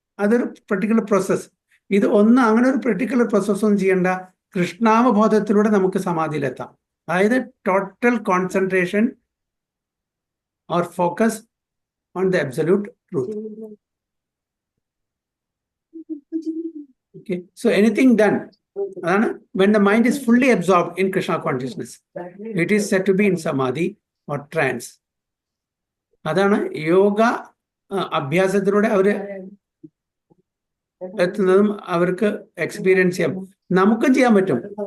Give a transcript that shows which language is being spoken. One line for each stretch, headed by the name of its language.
Malayalam: അതൊരു particular process. ഇത് അങ്ങനെ ഒരു പെർട്ടിക്കുലർ പ്രോസസ്സൊന്നും ചെയ്യേണ്ട. കൃഷ്ണാവബോധത്തിലൂടെ നമുക്ക് സമാധിയിലെത്താം. അതായത്
English: Total concentration or focus on the absolute truth. Okay, so anything done, when the mind is fully absorbed in Krishna consciousness, it is said to be in samadhi or trance.
Malayalam: അതാണ് യോഗ അഭ്യാസത്തിലൂടെ അവർ എത്തുന്നതും അവർക്ക് experience ചെയ്യാം. നമുക്കും ചെയ്യാൻ പറ്റും.